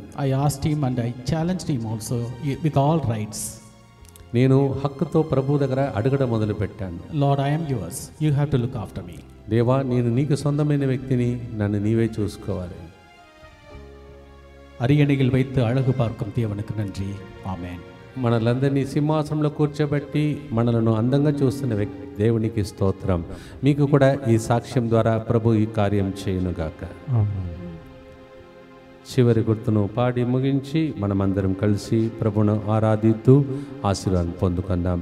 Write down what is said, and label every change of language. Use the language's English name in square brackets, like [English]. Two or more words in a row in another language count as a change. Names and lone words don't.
[English] I asked him and I challenged him also with all rights. [Telugu] నేను హక్కుతో ప్రభు దగ్గర అడగడం మొదలుపెట్టాను. [English] Lord, I am yours. You have to look after me. [Telugu] దేవా, నేను నీకు సొంతమైన వ్యక్తిని, నన్ను నీవే చూసుకోవాలి. [Tamil] அரியணையில் வைத்து అழகு பார்க்கும் தேவனுக்கு நன்றி. [Telugu] ఆమేన్. మనలందరినీ సింహాసనంలో కూర్చోబెట్టి మనలను అందంగా చూస్తున్న దేవునికి స్తోత్రం. మీకు కూడా ఈ సాక్ష్యం ద్వారా ప్రభు ఈ కార్యం చేయునుగాక. చివరి గుర్తును పాడి ముగించి మనమందరం కలిసి ప్రభును ఆరాధిస్తూ ఆశీర్వాదం పొందుకుందాం.